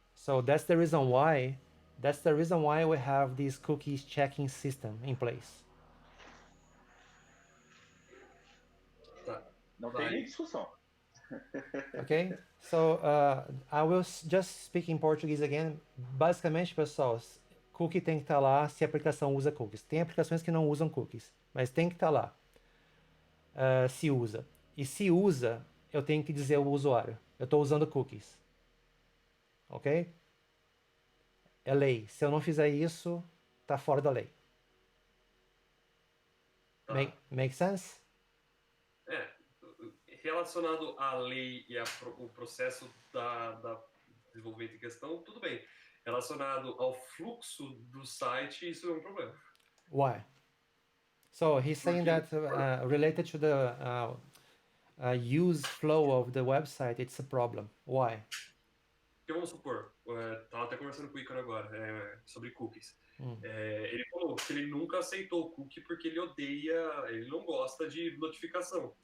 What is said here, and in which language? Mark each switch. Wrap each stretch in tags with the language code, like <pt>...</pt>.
<en>So that's the reason why we have this cookies checking system in place.</en> <pt>Não tem nem discussão.</pt> <en>Okay, so I will just speak in Portuguese again.</en> <pt>Basicamente, pessoal, cookie tem que estar lá se a aplicação usa cookies. Tem aplicações que não usam cookies, mas tem que estar lá se usa. E se usa, eu tenho que dizer ao usuário, eu estou usando cookies. Ok? É lei. Se eu não fizer isso, tá fora da lei.</pt> <en>Make sense?</en> <pt>Relacionado à lei e o processo da desenvolvimento em questão, tudo bem. Relacionado ao fluxo do site, isso é um problema.</pt> <en>Why? So he's saying that related to the use flow of the website, it's a problem. Why?</en> <pt>Porque vamos supor, estava até conversando com o Ícaro agora sobre cookies. Ele falou que ele nunca aceitou o cookie porque ele não gosta de notificação.</pt>